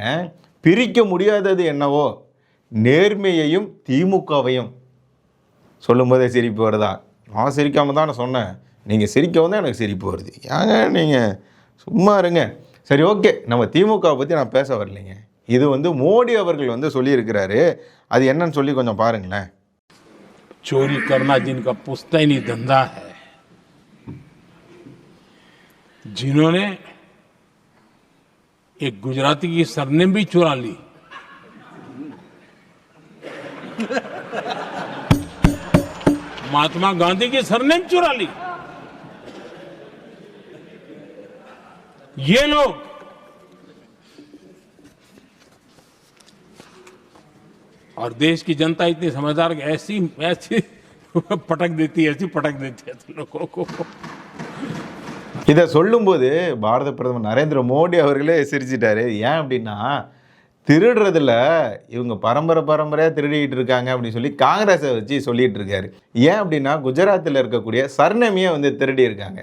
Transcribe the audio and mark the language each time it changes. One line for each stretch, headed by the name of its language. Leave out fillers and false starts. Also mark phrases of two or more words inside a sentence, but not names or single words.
Tamil: பிரிக்க முடியாதது என்னவோ நேர்மையையும் திமுகவையும். சொல்லும்போதே சிரிப்பு வருதா? நான் சிரிக்காமல் தான் நான் சொன்னேன், நீங்கள் சிரிக்கவும் தான் எனக்கு சிரிப்பு வருது. ஏங்க நீங்கள் சும்மா இருங்க. சரி, ஓகே, நம்ம திமுகவை பற்றி நான் பேச வரலைங்க. இது வந்து மோடி அவர்கள் வந்து சொல்லியிருக்கிறாரு. அது என்னன்னு சொல்லி கொஞ்சம் பாருங்களேன்.
Hindi: चोरी करना जिनका पुश्तैनी धंधा है, जिन्होंने एक गुजराती की सरनेम भी चुरा ली, महात्मा गांधी की सरनेम चुरा ली, ये लोग और देश की जनता इतनी समझदार कि ऐसी ऐसी पटक देती है, ऐसी पटक देती है लोगों को.
Tamil: இதை சொல்லும்போது பாரத பிரதமர் நரேந்திர மோடி அவர்களே சிரிச்சிட்டாரு. ஏன் அப்படின்னா, திருடுறதுல இவங்க பரம்பரையாக திருடிக்கிட்டு இருக்காங்க அப்படின்னு சொல்லி காங்கிரஸை வச்சு சொல்லிட்டு இருக்காரு. ஏன் அப்படின்னா, குஜராத்தில் இருக்கக்கூடிய சர்ணமியை வந்து திருடி இருக்காங்க.